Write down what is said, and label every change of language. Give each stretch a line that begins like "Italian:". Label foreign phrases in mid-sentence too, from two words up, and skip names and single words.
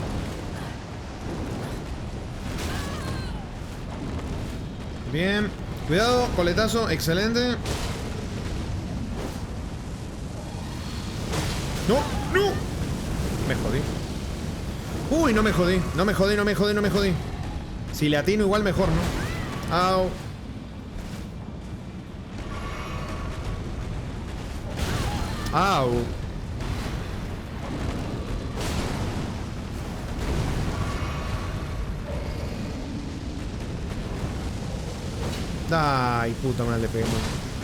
Spanish: Bien. Cuidado, coletazo, excelente. No, no. Me jodí. Uy, no me jodí. No me jodí, no me jodí, no me jodí. Si le atino igual mejor, ¿no? Au. Au. Ay, puta madre, le pegué mucho.